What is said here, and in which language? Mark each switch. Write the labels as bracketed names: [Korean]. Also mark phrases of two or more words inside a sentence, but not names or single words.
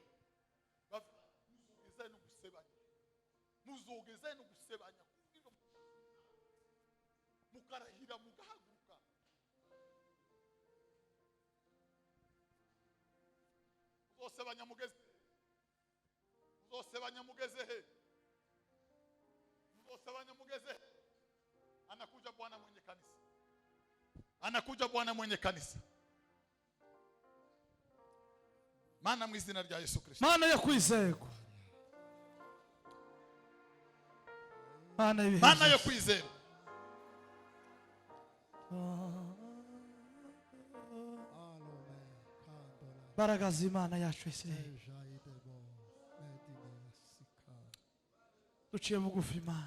[Rundi] Muzogeze no gusebanya, muzogeze no gusebanya mukarahira mugahaguruka. Uzosebanya mugeze, uzosebanya mugeze he? Uzosebanya mugeze he? [Swahili] Anakuja Bwana mwenye kanisa, anakuja Bwana mwenye kanisa. [Rundi] Mana mu izina rya Yesu Kristo, Mana yo kwizerwa, Mana yo kwizerwa. Mbaraga z'Imana yacu Isirayeli, duciye bugufi Imana,